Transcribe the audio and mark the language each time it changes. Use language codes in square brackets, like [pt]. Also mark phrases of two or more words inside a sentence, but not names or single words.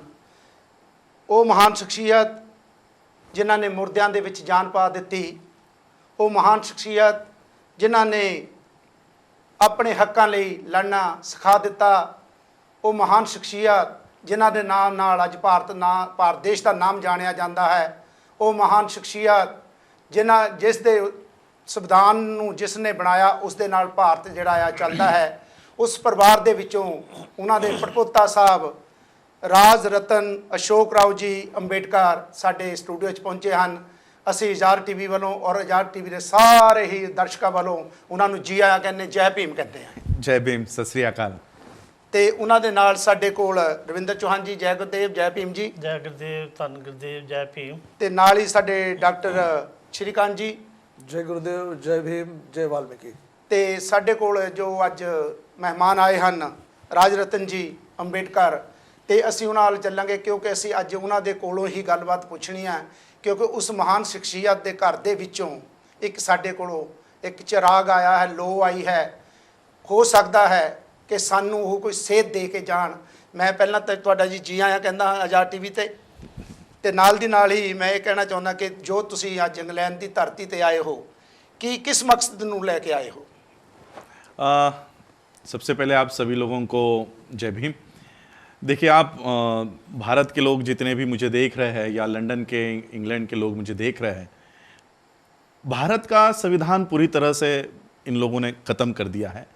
[pa] ਉਹ ਮਹਾਨ ਸ਼ਖਸੀਅਤ ਜਿਨ੍ਹਾਂ ਨੇ ਮੁਰਦਿਆਂ ਦੇ ਵਿੱਚ ਜਾਨ ਪਾ ਦਿੱਤੀ, ਉਹ ਮਹਾਨ ਸ਼ਖਸੀਅਤ ਜਿਨ੍ਹਾਂ ਨੇ ਆਪਣੇ ਹੱਕਾਂ ਲਈ ਲੜਨਾ ਸਿਖਾ ਦਿੱਤਾ, ਉਹ ਮਹਾਨ ਸ਼ਖਸੀਅਤ ਜਿਨ੍ਹਾਂ ਦੇ ਨਾਮ ਨਾਲ ਅੱਜ ਭਾਰਤ ਦੇਸ਼ ਦਾ ਨਾਮ ਜਾਣਿਆ ਜਾਂਦਾ ਹੈ, ਉਹ ਮਹਾਨ ਸ਼ਖਸੀਅਤ ਜਿਸ ਦੇ ਸੰਵਿਧਾਨ ਨੂੰ ਜਿਸ ਨੇ ਬਣਾਇਆ ਉਸ ਦੇ ਨਾਲ ਭਾਰਤ ਜਿਹੜਾ ਆ ਚੱਲਦਾ ਹੈ। ਉਸ ਪਰਿਵਾਰ ਦੇ ਵਿੱਚੋਂ ਉਹਨਾਂ ਦੇ ਪੜਪੋਤਾ ਸਾਹਿਬ ਰਾਜ ਰਤਨ ਅਸ਼ੋਕ ਰਾਓ ਜੀ ਅੰਬੇਡਕਰ ਸਾਡੇ ਸਟੂਡੀਓ 'ਚ ਪਹੁੰਚੇ ਹਨ। ਅਸੀਂ ਆਜ਼ਾਦ ਟੀਵੀ ਵੱਲੋਂ ਔਰ ਆਜ਼ਾਦ ਟੀਵੀ ਦੇ ਸਾਰੇ ਹੀ ਦਰਸ਼ਕਾਂ ਵੱਲੋਂ ਉਹਨਾਂ ਨੂੰ ਜੀ ਆਇਆਂ ਕਹਿੰਦੇ, ਜੈ ਭੀਮ ਕਹਿੰਦੇ ਆ। [hi] जय भीम, सत श्री अकाल। [pa] ਤੇ ਉਹਨਾਂ ਦੇ ਨਾਲ ਸਾਡੇ ਕੋਲ ਰਵਿੰਦਰ ਚੌਹਾਨ ਜੀ, ਜੈ ਗੁਰਦੇਵ, ਜੈ ਭੀਮ ਜੀ। ਜੈ ਗੁਰਦੇਵ, ਧੰਨ ਗੁਰਦੇਵ, ਜੈ ਭੀਮ। ਤੇ ਨਾਲ ਹੀ ਸਾਡੇ ਡਾਕਟਰ ਸ਼੍ਰੀਕਾਂਤ ਜੀ। [hi] जय गुरुदेव, जय भीम, जय वाल्मीकि। [pa] ਤੇ ਸਾਡੇ ਕੋਲ ਜੋ ਅੱਜ ਮਹਿਮਾਨ ਆਏ ਹਨ ਰਾਜ ਰਤਨ ਜੀ ਅੰਬੇਡਕਰ, ਤੇ ਅਸੀਂ ਉਹਨਾਂ ਨਾਲ ਚੱਲਾਂਗੇ ਕਿਉਂਕਿ ਅਸੀਂ ਅੱਜ ਉਹਨਾਂ ਦੇ ਕੋਲੋਂ ਹੀ ਗੱਲਬਾਤ ਪੁੱਛਣੀ ਹੈ, ਕਿਉਂਕਿ ਉਸ ਮਹਾਨ ਸ਼ਖਸੀਅਤ ਦੇ ਘਰ ਦੇ ਵਿੱਚੋਂ ਇੱਕ ਸਾਡੇ ਕੋਲੋਂ ਇੱਕ ਚਿਰਾਗ ਆਇਆ ਹੈ, ਲੋ ਆਈ ਹੈ। ਹੋ ਸਕਦਾ ਹੈ ਕਿ ਸਾਨੂੰ ਉਹ ਕੋਈ ਸੇਧ ਦੇ ਕੇ ਜਾਣ। ਮੈਂ ਪਹਿਲਾਂ ਤਾਂ ਤੁਹਾਡਾ ਜੀ ਆਇਆਂ ਕਹਿੰਦਾ ਆਜ਼ਾਦ ਟੀਵੀ ਤੇ ਨਾਲ ਦੀ ਨਾਲ ਹੀ ਮੈਂ ਇਹ ਕਹਿਣਾ ਚਾਹੁੰਦਾ ਕਿ ਜੋ ਤੁਸੀਂ ਅੱਜ ਇੰਗਲੈਂਡ ਦੀ ਧਰਤੀ ਤੇ ਆਏ ਹੋ, [hi] किस मकसद [pa] ਨੂੰ ਲੈ ਕੇ ਆਏ ਹੋ? [hi] सबसे पहले आप सभी लोगों को जय भीम। देखिए, आप भारत के लोग जितने भी मुझे देख रहे हैं या लंदन के, इंग्लैंड के लोग मुझे देख रहे हैं, भारत का संविधान पूरी तरह से इन लोगों ने ख़त्म कर दिया है